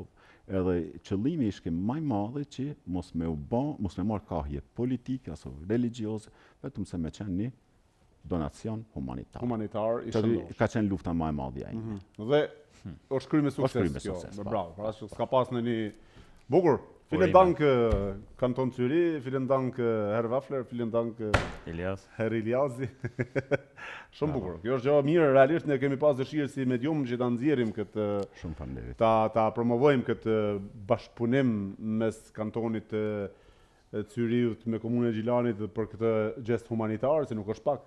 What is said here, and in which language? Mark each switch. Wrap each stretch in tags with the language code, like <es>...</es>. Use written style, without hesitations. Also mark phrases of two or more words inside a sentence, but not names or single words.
<sq>Edhe qëllimi ishte më i madh që mos me marrë kahje politike aso religjioze, vetëm se me qenë një donacion humanitar. Humanitar i shëndosh. Ka qenë lufta më e madhe ai. Dhe është kryer me sukses. Është kryer me sukses. Bravo, pra s'ka pas në një bukur.</sq> <de>Vielen Dank Kanton Zürich, vielen Dank Herr Waffler, vielen Dank Elias.</de> <sq>Herr Eliasi. Shumë bukur. Kjo është gjë mirë, realisht ne kemi pas dëshirë si medium që ta nxjerrim këtë Shumë faleminderit. ta promovojmë këtë bashkëpunim mes kantonit të Zürichut me komunën e Gjilanit për këtë gest humanitar, se nuk është pak.</sq>